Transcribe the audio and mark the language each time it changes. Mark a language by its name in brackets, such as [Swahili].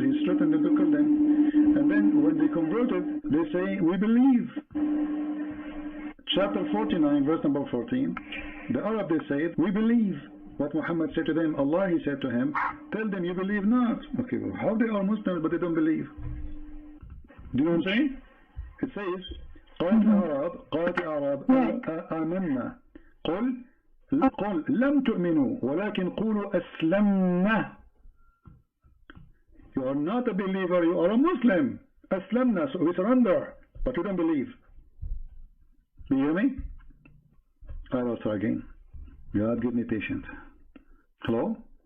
[English] He threatened them to kill them. And then when they converted, they say, we believe. Chapter 49, verse number 14. The Arab, they say, we believe. What Muhammad said to them, Allah, he said to him, tell them you believe not. Okay, well, how they are Muslims but they don't believe? Do you know what I'm saying? It says, [Arabic] قالت الأعراب آمنا قل لم تؤمنوا ولكن قولوا أسلمنا. [English] You are not a believer, you are a Muslim. أسلمنا, so we surrender, but you don't believe. Do you hear me? I will try again. God give me patience. Hello?